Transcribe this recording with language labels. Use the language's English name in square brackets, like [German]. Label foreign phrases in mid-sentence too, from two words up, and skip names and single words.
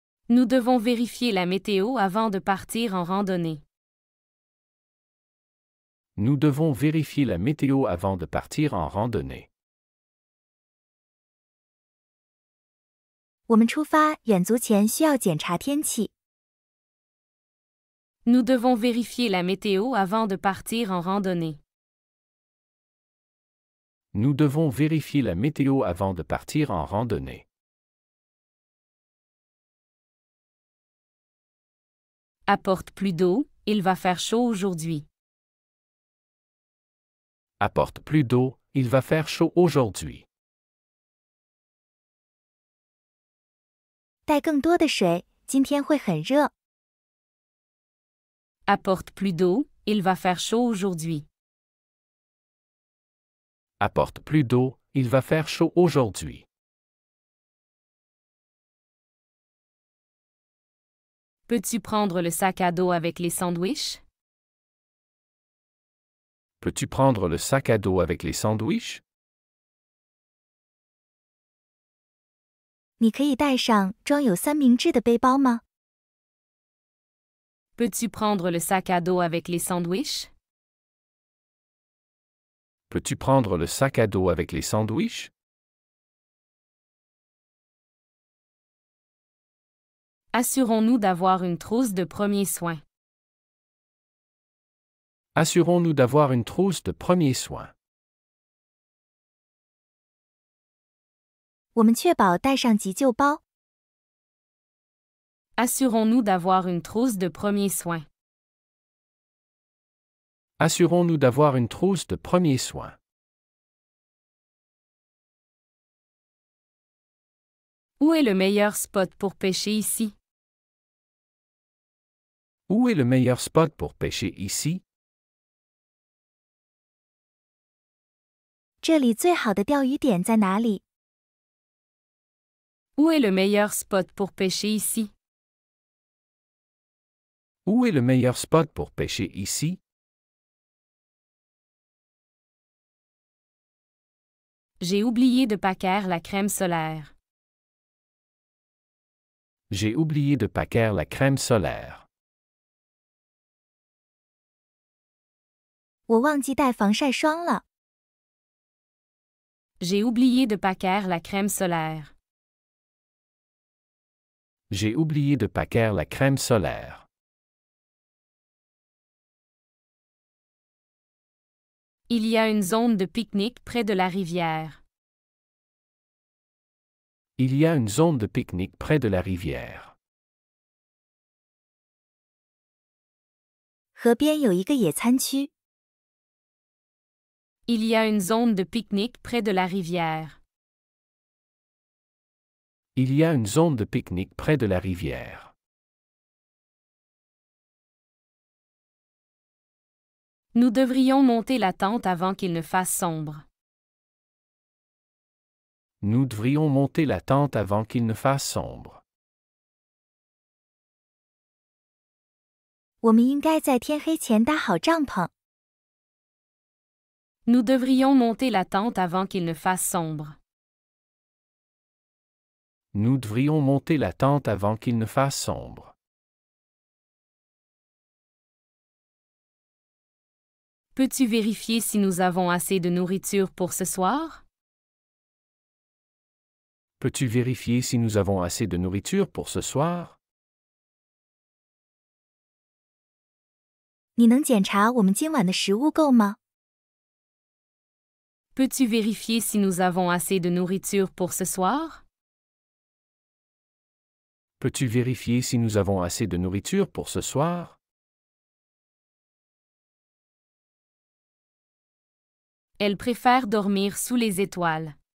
[French] Nous devons vérifier la météo avant de partir en randonnée. Nous devons vérifier la météo avant de partir en randonnée. [Chinese] 我们出发远足前需要检查天气。 [French] Nous devons vérifier la météo avant de partir en randonnée. Nous devons vérifier la météo avant de partir en randonnée. Apporte plus d'eau, il va faire chaud aujourd'hui. Apporte plus d'eau, il va faire chaud aujourd'hui. [Chinese] 带更多的水，今天会很热。 [French] Apporte plus d'eau, il va faire chaud aujourd'hui. Apporte plus d'eau, il va faire chaud aujourd'hui. Peux-tu prendre le sac à dos avec les sandwichs? Peux-tu prendre le sac à dos avec les sandwichs? [Chinese] 你可以带上装有三明治的背包吗？ [French] Peux-tu prendre le sac à dos avec les sandwichs? Peux-tu prendre le sac à dos avec les sandwichs? Assurons-nous d'avoir une trousse de premiers soins. Assurons-nous d'avoir une trousse de premiers soins. [Chinese] 我们确保带上急救包。 [French] Assurons-nous d'avoir une trousse de premiers soins. Assurons-nous d'avoir une trousse de premiers soins. Où est le meilleur spot pour pêcher ici? Où est le meilleur spot pour pêcher ici? [Chinese] 这里最好的钓鱼点在哪里？ [French] Où est le meilleur spot pour pêcher ici? Où est le meilleur spot pour pêcher ici? J'ai oublié de paquer la crème solaire. J'ai oublié de paquer la crème solaire. [Chinese] 我忘记带防晒霜了。 [French] J'ai oublié de paquer la crème solaire. J'ai oublié de paquer la crème solaire. Il y a une zone de pique-nique près de la rivière. Il y a une zone de pique-nique près de la rivière. [Chinese] 河边有一个野餐区。 [French] Il y a une zone de pique-nique près de la rivière. Il y a une zone de pique-nique près de la rivière. Nous devrions monter la tente avant qu'il ne fasse sombre. Nous devrions monter la tente avant qu'il ne fasse sombre. [Chinese] 我们应该在天黑前搭好帐篷。 [French] Nous devrions monter la tente avant qu'il ne fasse sombre. Nous devrions monter la tente avant qu'il ne fasse sombre. Peux-tu vérifier si nous avons assez de nourriture pour ce soir? Peux-tu vérifier si nous avons assez de nourriture pour ce soir? [Chinese] 你能检查我们今晚的食物够吗？ [French] Peux-tu vérifier si nous avons assez de nourriture pour ce soir? Peux-tu vérifier si nous avons assez de nourriture pour ce soir? Elle préfère dormir sous les étoiles.